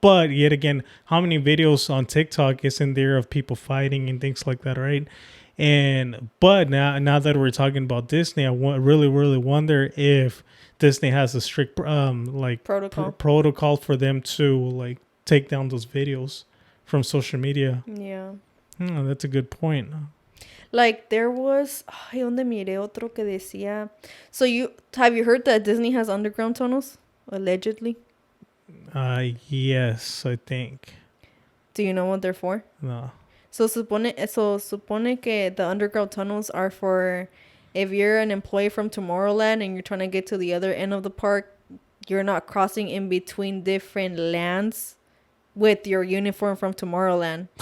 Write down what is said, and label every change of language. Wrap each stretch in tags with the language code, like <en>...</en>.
<en>But yet again, how many videos on TikTok is in there of people fighting and things like that, right? And but now that we're talking about Disney, I really wonder if Disney has a strict like protocol for them to like take down those videos from social media. Yeah. That's a good point. Like there was,</en> <es>ay, donde miré otro que decía.</es> <en>So have you heard that Disney has underground tunnels allegedly? Yes, I think. Do you know what they're for? No.</en> <es>So supone que</es> <en>the underground tunnels are for if you're an employee from Tomorrowland and you're trying to get to the other end of the park, you're not crossing in between different lands with your uniform from Tomorrowland.</en>